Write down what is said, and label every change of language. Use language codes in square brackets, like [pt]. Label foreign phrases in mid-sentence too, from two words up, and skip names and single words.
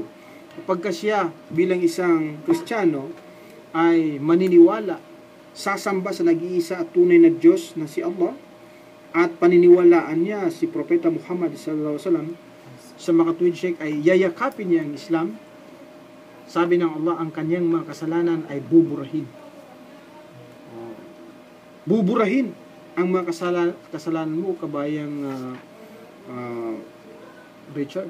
[tl] Kapag siya bilang isang Kristiyano ay maniniwala, sasamba sa nag-iisa at tunay na Diyos na si Allah, at paniniwalaan niya si Propeta Muhammad [ar] صلى الله عليه وسلم, [tl] sa makatuwid siya ay yayakapin niya ang Islam. Sabi ng Allah, ang kanyang mga kasalanan ay buburahin. Buburahin ang mga kasalanan mo, kabayang Richard.